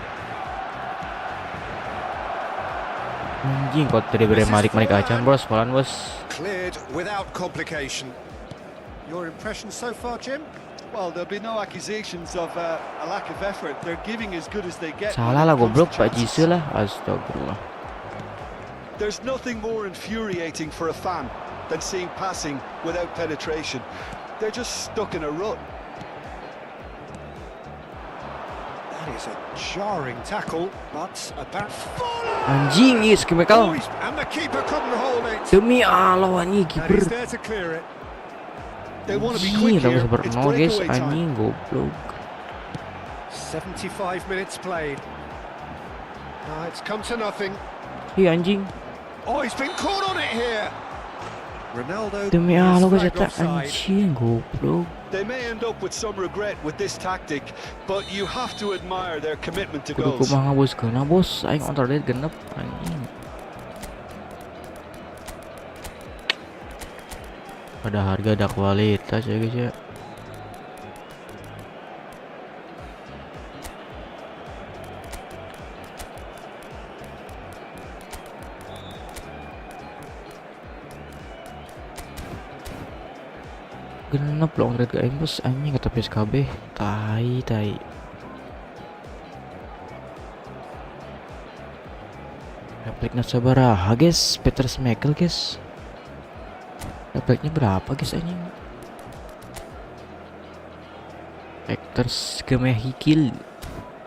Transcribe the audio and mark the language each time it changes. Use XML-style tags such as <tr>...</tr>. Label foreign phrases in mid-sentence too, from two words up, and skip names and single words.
<id>Anjing, kok tadi balik aja bos, pelan bos.</id> <en>Cleared without complication. Your impression so far, Jim? Well, there'll be no accusations of a lack of effort. They're giving as good as they get.</en> <id>Salah lah</id> <en>when it comes goblok to Pak chances.</en> <id>Jise lah. Astagfirullah.</id> <en>There's nothing more infuriating for a fan than seeing passing without penetration. They're just stuck in a rut. That is a jarring tackle, but about</en> <id>Anjing, iya skimekal.</id> <en>and the keeper couldn't hold it.</en> <id>Demi Allah anjing</id> <en>And kiper. he's there to clear it. They want to be Anjing, quick tak here. bisa It's</en> <id>berenang guys,</id> <en>breakaway time.</en> <id>anjing goblok.</id> <en>75 minutes played. It's come to nothing.</en> <id>Ih anjing.</id> <en>Oh, he's been caught on it here. Ronaldo Demi is</en> <id>Allah guys,</id> <en>flagged eta offside.</en> <id>anjing goblok.</id> <en>They may end up with some regret with this tactic, but you have to admire their commitment to Kudu goals.</en> <su>kumaha bos kena bos, aing</su> <en>on target</en> <su>genep anjing.</su> <id>Ada harga ada kualitas ya guys ya.</id> <su>Genep loh ngeliat ke aing bos, anjing kata PSKB. Tai. Repliknya sabaraha guys, Peter Schmeichel guys.</su> <id>Repliknya berapa guys anjing? Hector Schmeichel.</id>